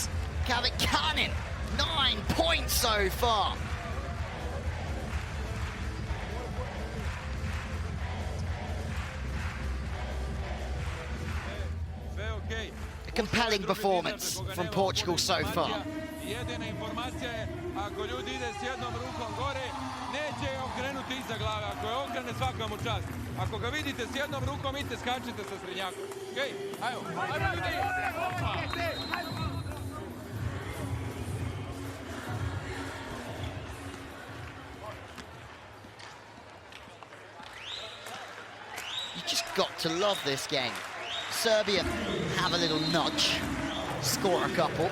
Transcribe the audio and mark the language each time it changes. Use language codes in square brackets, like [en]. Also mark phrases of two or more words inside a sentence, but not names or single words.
[en] Cannon, 9 points so far. A compelling performance from Portugal so far. [hr] Jedina informacija je, ako ljudi ide s jednom rukom gore, neće je okrenuti iza glave. Ako je okrene, svaka mu čast. Ako ga vidite s jednom rukom, idite skačite sa srednjakom. Okej, ajmo, ajmo ljudi! [en] You just got to love this game. Serbia have a little nudge, score a couple.